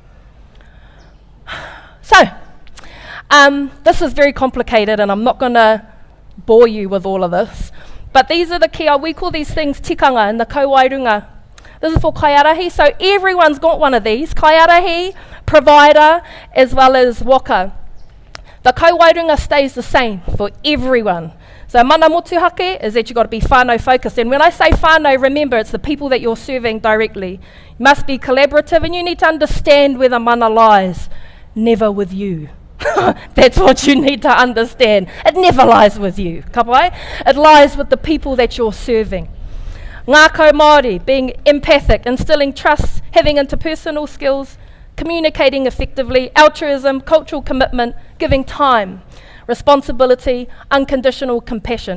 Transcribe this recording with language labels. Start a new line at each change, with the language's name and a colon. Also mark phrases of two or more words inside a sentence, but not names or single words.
English: So, this is very complicated, and I'm not going to bore you with all of this. But these are the key. We call these things tikanga in the Kawairunga. This is for kaiarahi. So everyone's got one of these: kaiarahi, provider, as well as waka. The Kawairunga stays the same for everyone. So
Māori: mana motuhake
English: is that you've got to be whānau focused. And when I say whānau, remember, it's the people that you're serving directly. You must be collaborative, and you need to understand where the mana lies. Never with you. That's what you need to understand. It never lies with you. Kapai? It lies with the people that you're serving.
Māori: Ngākau Māori,
English: being empathic, instilling trust, having interpersonal skills, communicating effectively, altruism, cultural commitment, giving time, responsibility, unconditional compassion.